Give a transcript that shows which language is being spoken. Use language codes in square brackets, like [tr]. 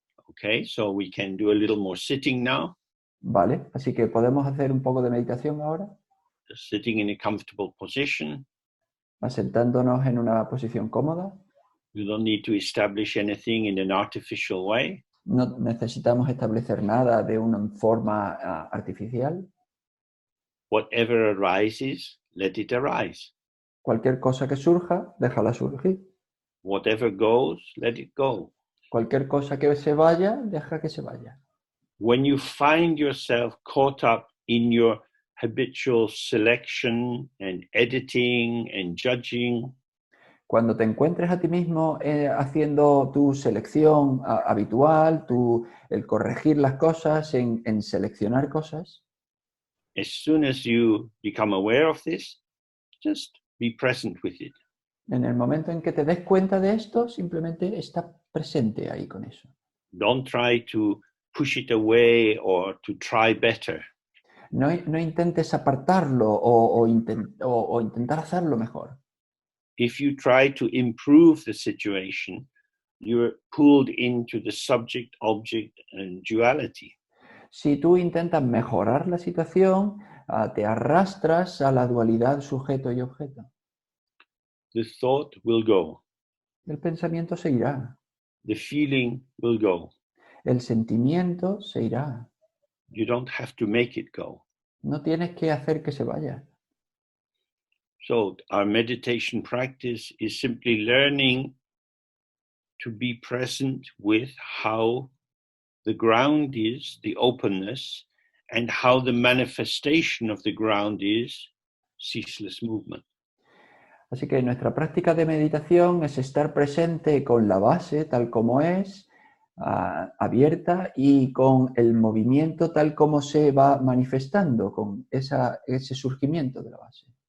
[en] Okay, so we can do a little more sitting now. [es] Vale, así que podemos hacer un poco de meditación ahora, [en] Just sitting in a comfortable position. [es] asentándonos en una posición cómoda. [en] You don't need to establish anything in an artificial way. [es] No necesitamos establecer nada de una forma artificial. [en] Whatever arises, let it arise. [es] Cualquier cosa que surja, déjala surgir. [en] Whatever goes, let it go. [es] Cualquier cosa que se vaya, deja que se vaya. [en] When you find yourself caught up in your habitual selection and editing and judging, [es] Cuando te encuentres a ti mismo haciendo tu selección habitual, el corregir las cosas, en seleccionar cosas, [en] as soon as you become aware of this, just be present with it. [es] en el momento en que te des cuenta de esto, simplemente está presente ahí con eso. [en] Don't try to push it away or to try better. [es] No intentes apartarlo o intentar hacerlo mejor. [en] If you try to improve the situation, you're pulled into the subject-object and duality. [es] Si tú intentas mejorar la situación, te arrastras a la dualidad sujeto y objeto. [en] The thought will go. [es] El pensamiento se irá. [en] The feeling will go. [es] El sentimiento se irá. [en] You don't have to make it go. [es] No tienes que hacer que se vaya. [en] So our meditation practice is simply learning to be present with how the ground is, the openness, and how the manifestation of the ground is ceaseless movement. [es] Así que nuestra práctica de meditación es estar presente con la base tal como es, abierta, y con el movimiento tal como se va manifestando, con ese surgimiento de la base.